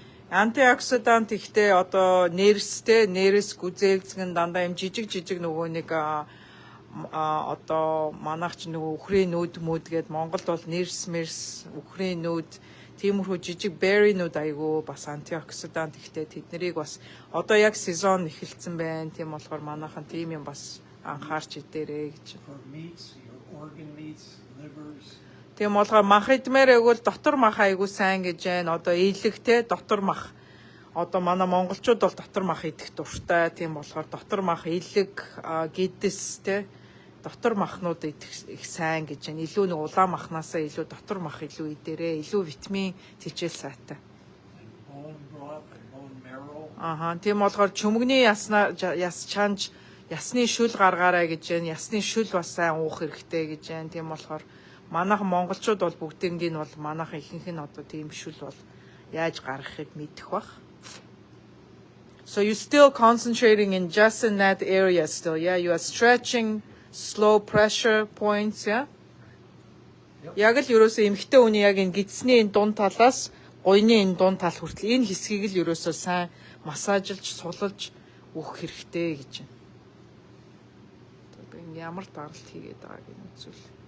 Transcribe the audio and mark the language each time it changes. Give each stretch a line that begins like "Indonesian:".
Mongolian: Антиоксидант ихтэй одоо нэрс гүзээлцгэн дандаа юм жижиг нөгөө нэг одоо манайх ч нөгөө үхрийн нүд гээд Монголд бол нэрс үхрийн нүд тиймэрхүү жижиг берринууд айгүй бас антиоксидант ихтэй тэднийг бас одоо яг сезон эхэлсэн байна. Тийм болохоор манайхан тийм юм бас анхаарч идээрэй гэж.
English: For meats, your organ meats, livers,
Mongolian: Тийм болгоо мах идмээр өгвөл дотор мах айгуу сайн гэж байна. Одоо ийлэг те дотор мах. Одоо манай монголчууд бол дотор мах идэх дуртай. Тийм болохоор дотор мах, ийлэг, гидс те дотор махнууд их сайн гэж байна. Илүү нэг улаан махнасаа илүү дотор мах илүү идээрэй. Илүү витамин тэжээл сайтай.
English: and bone broth and bone marrow.
Mongolian: Тийм болохоор чөмгний яс чанж ясны шүл гаргаарай гэж байна. Ясны шүл бас сайн уух хэрэгтэй гэж байна. Тийм болохоор манайхан монголчууд бол бүгднийг нь бол манайхан ихэнх нь одоо тийм шүл бол яаж гаргахыг мэдэх бах.
English: So you still concentrating in just in that area still, yeah? You are stretching slow pressure points, yeah?
Mongolian: Яг л ерөөсөө эмхтэй хүний яг энэ гидсний энэ дунд талаас гойны энэ дунд тал хүртэл энэ хэсгийг л ерөөсөө сайн массажлж, суллж өгөх хэрэгтэй гэж байна. Би энэ ямар даралт хийгээд байгааг нь үзүүл.